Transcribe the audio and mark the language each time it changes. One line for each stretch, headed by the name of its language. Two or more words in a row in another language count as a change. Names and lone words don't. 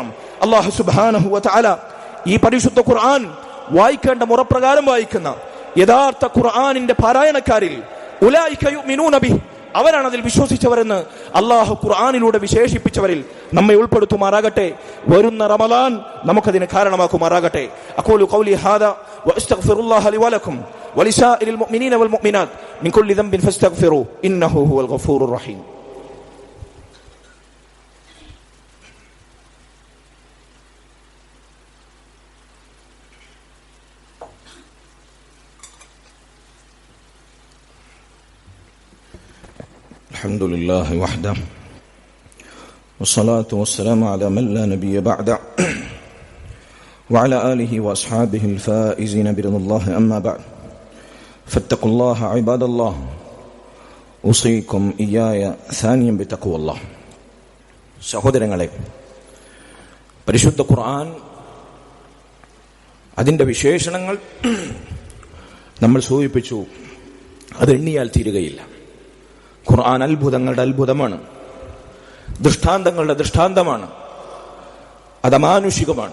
Malayalam: അല്ലാഹു
Arabic: سبحانه وتعالى
Malayalam: ഈ പരിശുദ്ധ ഖുർആൻ വായിക്കേണ്ട മുറപ്രകാരം വായിക്കുന്ന യഥാർത്ഥ ഖുർആനിന്റെ പാരായണക്കാരിൽ
Arabic: أولئك يؤمنون به,
Malayalam: അവരാണ് അതിൽ വിശ്വസിച്ചവരെന്ന് അല്ലാഹു ഖുർആനിലൂടെ വിശേഷിപ്പിച്ചവരിൽ നമ്മെ ഉൾപ്പെടുത്തുമാറാകട്ടെ. വരുന്ന റമളാൻ നമുക്കതിന് കാരണമാക്കുമാറാകട്ടെ.
Arabic: أقول قولي هذا وأستغفر الله لي ولكم ولسائر المؤمنين والمؤمنات من كل ذنب فاستغفروا إنه هو الغفور الرحيم. الحمد لله وحده والصلاة والسلام على من لا نبي بعده وعلى آله وأصحابه الفائزين برضا الله أما بعد فاتقوا الله عباد الله أوصيكم إياي ثانيا بتقوى الله.
Malayalam: സഹോദരങ്ങളെ, പരിശുദ്ധ ഖുർആൻ അതിൻ്റെ വിശേഷണങ്ങൾ നമ്മൾ സൂചിപ്പിച്ചു, അത് എണ്ണിയാൽ തീരുകയില്ല. ഖുർആൻ അത്ഭുതങ്ങളുടെ അത്ഭുതമാണ്, ദൃഷ്ടാന്തങ്ങളുടെ ദൃഷ്ടാന്തമാണ്, അത് അമാനുഷികമാണ്.